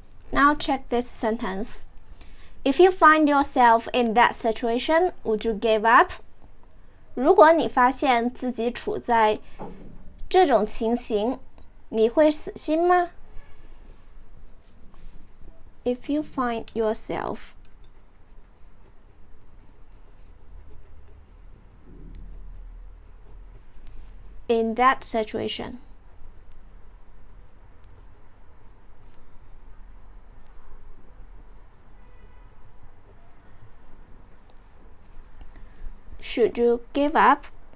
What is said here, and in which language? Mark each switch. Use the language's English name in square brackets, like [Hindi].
[English] Now check this sentence. If you find yourself in that situation, would you give up? [Chinese] 如果你发现自己处在这种情形，你会死心吗？ [English] If you find yourself in that situation, should you give up?